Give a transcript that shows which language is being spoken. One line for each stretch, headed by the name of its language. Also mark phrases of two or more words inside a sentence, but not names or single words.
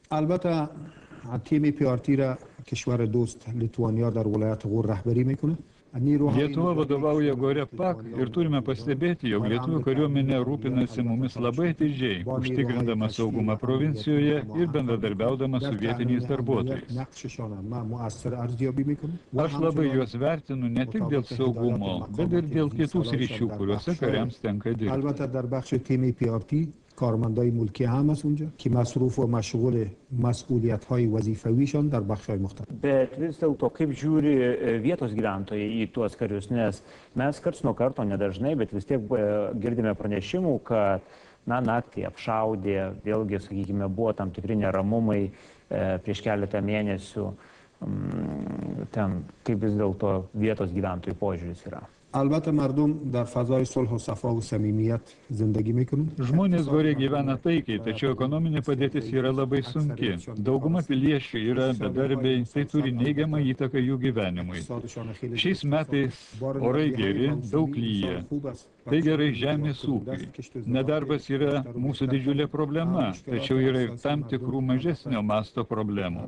Lithuanian: Lietuva vadovauja Gore PAK ir turime pastebėti, jog lietuvių kariuomenė rūpinasi mumis labai atidžiai, užtikrindama saugumą provincijoje ir bendradarbiaudama su vietiniais darbuotojais. Aš labai juos vertinu ne tik dėl saugumo, bet ir dėl kitų sričių, kuriuose kariams tenka dirbti.
Persian: کارمندای ملکی هم هست اونجا که مصروف و مشغول مسئولیت‌های وظیفویشان در بخش‌های مختلف.
Lithuanian: Bet vis dėlto, kaip žiūri vietos gyventojai į tuos karius, nes mes karts nuo karto, nedažnai, bet vis tiek girdime pranešimų, kad naktį apšaudė, vėlgi, sakykime, buvo tam tikri neramumai prieš keletą mėnesių. Ten, kaip vis dėlto vietos gyventojų požiūris yra.
Persian: البته مردم در فضای صلح و صفا و صمیمیت زندگی میکنن.
Lithuanian: Žmonės Gore gyvena taikiai, tačiau ekonominė padėtis yra labai sunki. Dauguma piliečių yra bedarbiai, tai turi neigiamą įtaką jų gyvenimui. Šiais metais orai geri, daug lyja. Tai gerai žemės ūkiui. Nedarbas yra mūsų didžiulė problema, tačiau yra ir tam tikrų mažesnio masto problemų.